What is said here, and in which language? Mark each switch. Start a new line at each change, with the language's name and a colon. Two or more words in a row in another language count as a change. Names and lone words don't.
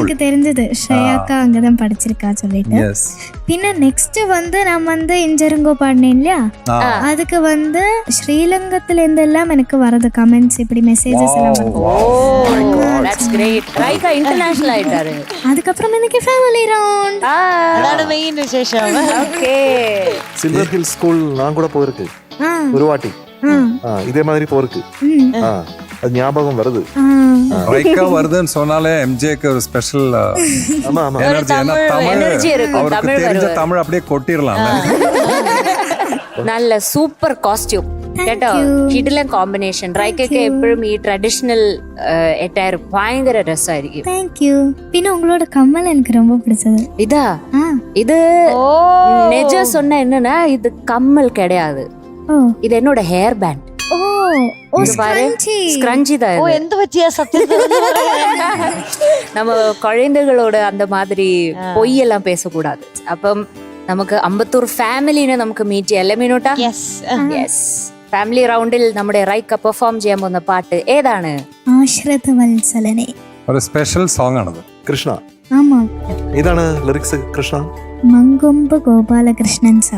Tamil: எனக்கு தெரிஞ்சது ஸ்ரேயாக்கா அங்கதான் படிச்சிருக்கா சொல்லிட்டு. எஸ். பின்ன நெக்ஸ்ட் நான் இஞ்சருங்கோ பாடினேன் இல்லையா, அதுக்கு ஸ்ரீலங்கத்துல இருந்து எல்லாம் எனக்கு வரது கமெண்ட்ஸ், இப்படி மெசேஜஸ் எல்லாம் வருது. ஓ
English: that's great.
Tamil: ரைக்கா இன்டர்நேஷனல் ஆயிட்டாரு. அதுக்கப்புறம் எனக்கு
English: family round.
Malayalam: അതാണ് മെയിൻ വിശേഷം.
Tamil: ஓகே. சில்வர் ஹில் ஸ்கூல் நான் கூட போயிருக்கு ஒரு வாட்டி. இதே மாதிரி போருக்கு அது ஞாபகம் வருது. ரைக்கா வருதுன்னு சொன்னாலே எம்ஜேக்கு ஒரு ஸ்பெஷல் ஆமா ஆமா எனர்ஜி. ஏன்னா எனர்ஜி இருக்கும். அவருக்கு தமிழ் தெரிஞ்ச வருவார். தமிழ் அப்படியே கொட்டிடலாம். நல்ல
English: super costume
Tamil: കേട്ടോ.
Malayalam: കിടിലൻ കോമ്പിനേഷൻ. റൈക്കൊക്കെ എപ്പോഴും ഈ
English: traditional attire
Malayalam: ഭയങ്കര രസമായിരിക്കും.
Tamil: தேங்க்யூ. பின்ன உங்களோட கம்மல் எனக்கு ரொம்ப பிடிச்சது. இதா இது நெஜம் சொன்ன என்னன்னா இது கம்மல் கிடையாது, இது என்னோட
English: hair band.
Tamil: ஓ ஸ்க்ரன்ச்சி. ஸ்க்ரன்ச்சி தான் ഓ இது.
Malayalam: എന്ത് പറ്റിയ സത്യത്തിൽ
Tamil: நம்ம குழந்தைகளோட அந்த மாதிரி பொய்யெல்லாம் பேசக்கூடாது.
Malayalam: അപ്പം നമുക്ക് അമ്പത്തൂർ ഫാമിലിനെ നമുക്ക് മീറ്റ് ചെയ്യാം അല്ലേ മീനൂട്ടാ? യെസ്.
English: family roundil
Malayalam: നമ്മുടെ റൈക്ക പെർഫോം ചെയ്യാൻ പോകുന്ന പാട്ട് ഏതാണ്? ആശ്രിത വത്സലനെ. ഒരു
English: special song
Malayalam: ആണത്. കൃഷ്ണ.
Tamil: ആമാ.
Malayalam: ഇതാണ് ലിറിക്സ് കൃഷ്ണ. മങ്കൊമ്പ് ഗോപാലകൃഷ്ണൻ സാർ.